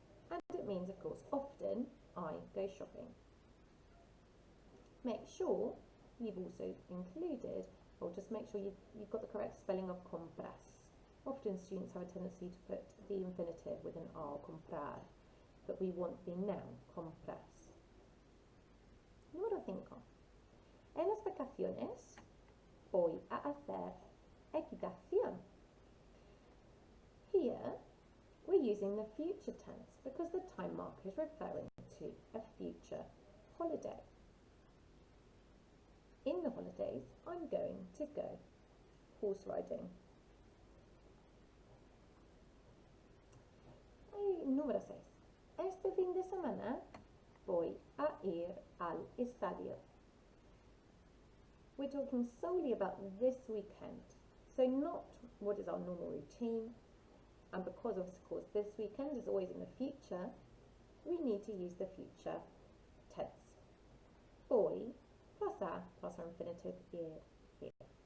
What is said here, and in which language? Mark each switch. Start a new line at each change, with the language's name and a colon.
English: And it means, of course, often I go shopping. Make sure you've also included, or just make sure you've got the correct spelling of compras. Often students have a tendency to put the infinitive with an R, comprar, but we want the noun, compras.
Spanish: Número 5. En las vacaciones voy a hacer equitación.
English: Here, we're using the future tense because the time marker is referring to a future holiday. In the holidays, I'm going to go horse riding.
Spanish: Número 6. Este fin de semana voy a ir al estadio.
English: We're talking solely about this weekend, so not what is our normal routine. And because of course this weekend is always in the future, we need to use the future tense. Voy plus a plus our infinitive ir here.